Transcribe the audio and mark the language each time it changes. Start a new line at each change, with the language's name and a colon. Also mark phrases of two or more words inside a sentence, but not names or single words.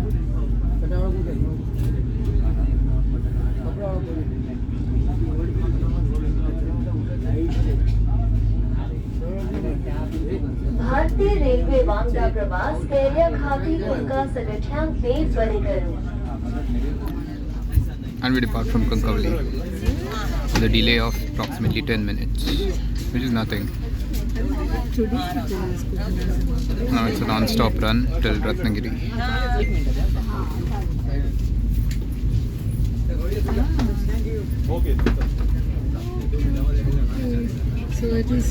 Konkani: भारतीय रेल्वे वांगडा प्रवास केल्या खाती तुमका सगळ्यांक बेस बरे करू.
English: And we depart from Kankavali with a delay of approximately 10 minutes, which is nothing. Now it's a non-stop run till Ratnagiri. So it is